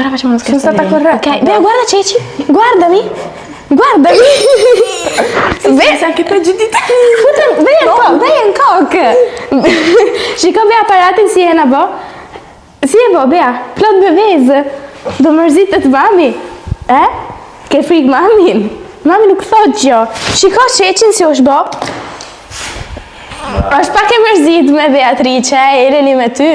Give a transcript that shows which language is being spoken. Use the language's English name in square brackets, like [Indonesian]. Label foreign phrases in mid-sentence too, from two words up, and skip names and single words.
[Italian] Scusa ta corretta. Ok, Bea, guarda Ceci, guardami. Guardami. Bea, sa anche peggio di te. [Albanian] Bea në kokë. Shiko Bea aparatin si e na bo. Si e bo, Bea? Plot bevezë. Do mërzitet mami. Ke frik mamin? Mami nuk thot gjo. Shiko Qeqin si është bo. është pak e mërzit me Beatrice, Eleni me ty.